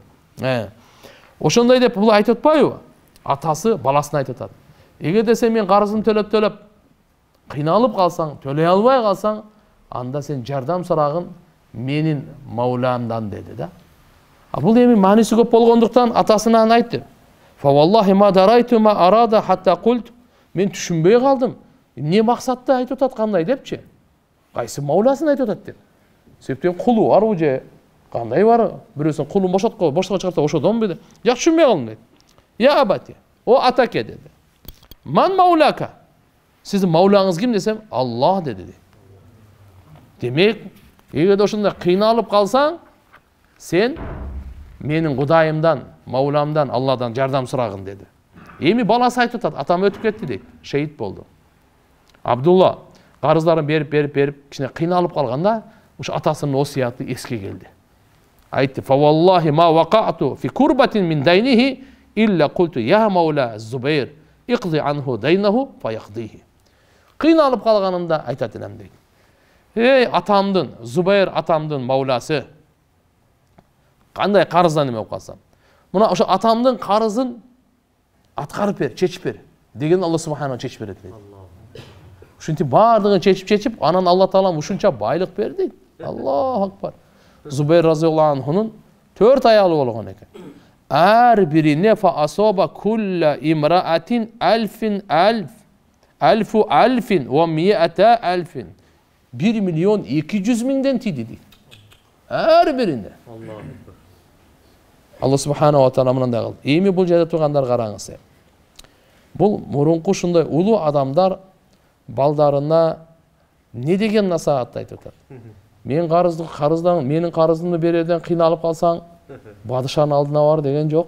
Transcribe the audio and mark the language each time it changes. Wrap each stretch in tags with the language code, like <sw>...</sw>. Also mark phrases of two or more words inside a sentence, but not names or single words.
<ky>Ошондой деп бул айтып атпайбы? Атасы баласына айтып атат. Эгерде сен мен карызын төлөп кыйналып калсаң, төлөй албай калсаң, анда сен жардам сурагын менин мауламдан деди да. Бул эми мааниси көп болгондуктан атасына айтты.</ky> <ar>فوالله ما دريت ما أراد حتى قلت.</ar> <ky>Мен түшүнбөй калдым. Не максатта айтып аткандай депчи. Кайсы мауласын айтып атат деп. Себептен кулу барбы же кандай бар? Бирөөсүн кулун бошотко чыгарса ошодон беди. Жакшы түшүнбөй калдым дейт.</ky> <ar>يا أبت,</ar> <ky>о атаке деди.</ky> <ar>من مولاك.</ar> <ky>Сиздин маулаңыз ким десем, Аллах деди. Демек, эгерде ошондой кыйналып калсаң, сен менин Кудайымдан, мауламдан, Алладан жардам сурагын деди. Эми баласы айтып атат, атам өтүп кетти дейт, шейит болду. Абдулла карыздарын берип, кичине кыйналып калганда, ушу атасынын осуяты эске келди. Айтты:</ky> <ar>"فوالله ما وقعت في كربة من دينه إلا قلت يا مولى الزبير اقض عنه دينه فيقضيه."</ar> <ky>Кыйналып калганымда айтат элем дейт. Эй атамдын, Зубайр атамдын мауласы, кандай карыздан неме болуп калсам, мына ошо атамдын карызын аткарып бер, чечип бер деген Алла субханаху чечип берет дейт. Ушинтип бардыгын чечип, анан Алла Таалам ушунча байлык берди дейт.</ky> <ar>الله أكبر.</ar> <ky>Зубайр разияллаху анхунун 4 аялы болгон экен. Ар бирине</ky> <ar>فأصاب كل امرأة ألف ألف ومائة ألف.</ar> <ky>1.200.000 тиди дейт. Ар бирине. Алла</ky> <ar>سبحانه وتعالى</ar> <ky>мындай кылды. Эми бул жерде тургандар караңыз. Бул мурунку ушундай улуу адамдар балдарына не деген насаат айтып атат. Менин карызымды берерден кыйналып калсаң, падышанын алдына бар деген жок.</ky>